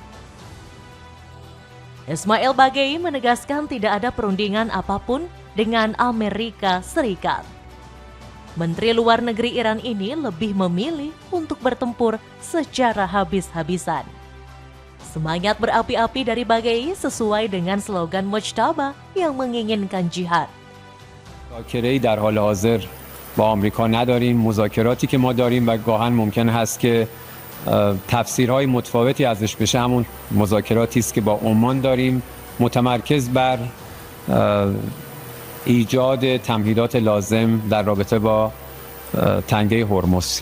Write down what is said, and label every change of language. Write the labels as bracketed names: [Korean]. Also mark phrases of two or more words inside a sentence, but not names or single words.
[Indonesian] Ismail Bagei menegaskan tidak ada perundingan apapun dengan Amerika Serikat. Menteri Luar Negeri Iran ini lebih memilih untuk bertempur secara habis-habisan. Semangat berapi-api dari Bagai sesuai dengan slogan Mujtaba yang menginginkan jihad. [Persian] مذاکره‌ای در حال حاضر با آمریکا نداریم. مذاکراتی که ما داریم و گاهن ممکن هست که تفسیرهای متفاوتی ازش بشه همون مذاکراتی است که با عمان داریم، متمرکز بر ایجاد تمهیدات لازم در رابطه با تنگه هرمز.